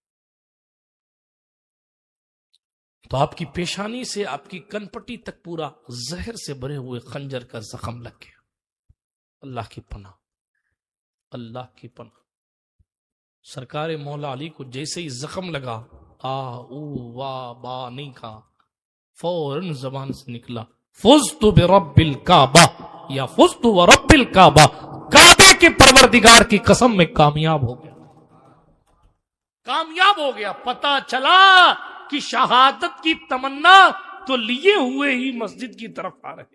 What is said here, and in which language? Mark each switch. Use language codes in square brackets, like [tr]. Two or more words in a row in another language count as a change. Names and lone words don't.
[ur] تو آپ کی پیشانی سے آپ کی کنپٹی تک پورا زہر سے بھرے ہوئے خنجر کا زخم لگ گیا. اللہ کی پناہ، اللہ کی پناہ. سرکار مولا علی کو جیسے ہی زخم لگا، آ او وا با نہیں کہا، فوراً زبان سے نکلا [ar] فزت برب الکعبہ [ur] یا [ar] فزت ورب الکعبہ، [ur] کعبے کے پروردگار کی قسم میں کامیاب ہو گیا. کامیاب ہو گیا. پتا چلا کہ شہادت کی تمنا تو لیے ہوئے ہی مسجد کی طرف آ رہے.